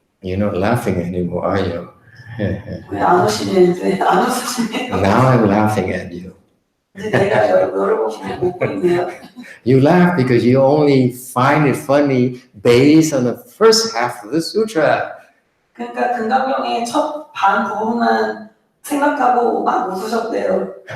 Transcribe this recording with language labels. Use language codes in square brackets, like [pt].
[en] You're not laughing anymore, are you? [ko] 왜 안 웃으시는데 안 웃으시네요. [en] Now I'm laughing at you. [ko] 이제 내가 여러분 웃고 있네요. [en] You laugh because you only find it funny based on the first half of the sutra. [ko] 그러니까 금강경의 첫 반 부분만 생각하고 막 웃으셨대요.